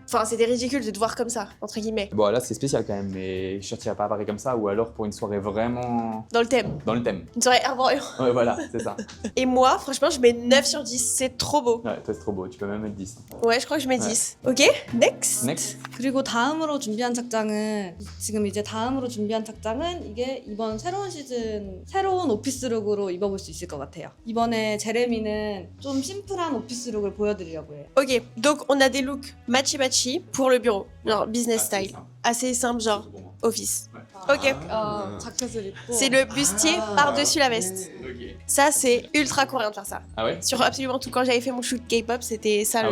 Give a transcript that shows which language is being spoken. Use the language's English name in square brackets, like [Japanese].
[French] Enfin, c'était ridicule de te voir comme ça, entre guillemets. Bon, là, c'est spécial quand même, mais je sortirais pas à Paris comme ça, ou alors pour une soirée vraiment Dans le thème. dans le thème. Une soirée arboreal. Ouais, voilà, c'est ça. Et moi, franchement, je mets 9 sur 10. C'est trop beau. Ouais, toi, c'est trop beau, tu peux même mettre 10. Ouais, je crois que je mets 10. Ok, next. Next. [Korean] 그리고 다음으로 준비한 착장은 지금 이제 다음으로 준비한 착장은 이게 이번 새로운 시즌 새로운 오피스룩으로 입어볼 수 있을 것 같아요. 이번에 제레미는 좀 심플한 오피스룩을 보여드리려고 해요. [French] Ok, donc on a des looks matchy-matchy pour le bureau. Genre business Ah, style. Assez simple, genre office. Ok. [Korean] 자켓을 입고 [French] C'est le bustier par-dessus la veste. Ok. Ça, c'est ultra coréen de faire ça. Ah ouais? Sur absolument tout. Quand j'avais fait mon shoot K-pop, c'était ça Ah le